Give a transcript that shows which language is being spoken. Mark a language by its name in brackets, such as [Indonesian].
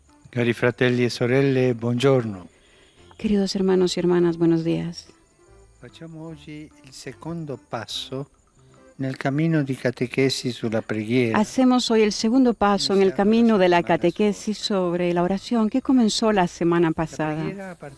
[Italian] Cari fratelli e sorelle, buongiorno. [Spanish] Queridos hermanos y hermanas, buenos días. [Italian] Facciamo oggi il secondo passo nel cammino di catechesi sulla preghiera. [Spanish] Hacemos hoy el segundo paso en el camino de la catequesis sobre la oración que comenzó la semana pasada.